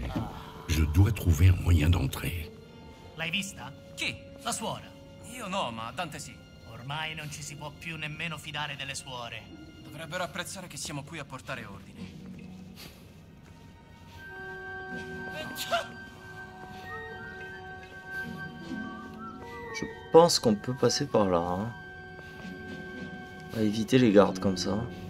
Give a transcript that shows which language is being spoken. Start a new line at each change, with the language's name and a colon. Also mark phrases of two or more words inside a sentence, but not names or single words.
French: Je dois trouver un moyen d'entrer.
Italian: L'hai vista? Chi? La suora. Io no, ma Dante sì. Ormai non ci si può più nemmeno fidare delle suore. Dovrebbero apprezzare che siamo qui a portare ordine.
French: Je pense qu'on peut passer par là. Hein. On va éviter les gardes comme ça.